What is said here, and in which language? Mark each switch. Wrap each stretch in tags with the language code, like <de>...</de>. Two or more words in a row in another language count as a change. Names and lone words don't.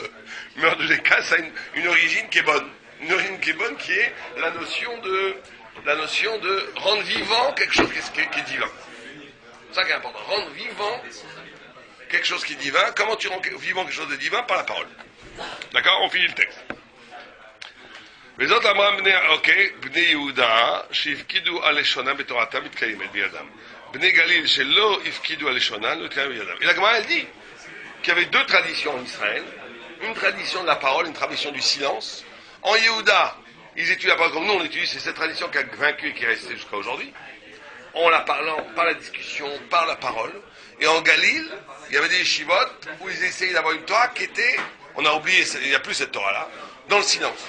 <fr>Mais en tous les cas, ça a une origine qui est bonne. Une origine qui est bonne, qui est la notion de rendre vivant quelque chose qui est divin. C'est ça qui est important. Rendre vivant quelque chose qui est divin. Comment tu rends vivant quelque chose de divin? Par la parole. D'accord? On finit le texte.</fr> <he>וזאת אמרה בני יהודה שהפקידו על לשונה בתורתם מתקיימת בידם. בני גליל שלא הפקידו על לשונה לא מתקיימת בידם.</he> <fr>Et la Gemara elle dit qu'il y avait deux traditions en Israël. Une tradition de la parole, une tradition du silence. En Yehuda, ils étudient la parole comme nous on étudie, c'est cette tradition qui a vaincu et qui est restée jusqu'à aujourd'hui. En la parlant, par la discussion, par la parole. Et en Galil, il y avait des yeshivot où ils essayaient d'avoir une Torah qui était, on a oublié, il n'y a plus cette Torah-là, dans le silence.</fr>